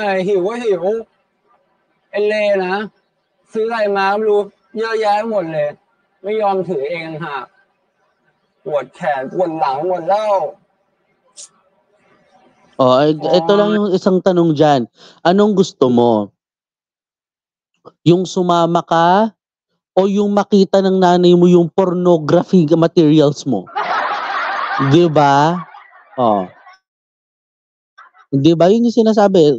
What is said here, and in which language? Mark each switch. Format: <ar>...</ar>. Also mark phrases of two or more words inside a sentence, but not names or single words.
<th>อยหิวก็หิวเอเลนะซื้ออะไรมาไม่รู้เยอะแยะหมดเลย ไม่ยอมถือเองฮะปวดแขนปวดหลังหมดแล้ว</th> <tl>Ito lang yung isang tanong dyan. Anong gusto mo? Yung sumama ka o yung makita ng nanay mo yung</tl> <en>pornography materials</en> <tl>mo? Di ba? Di ba? Yun yung sinasabi.</tl>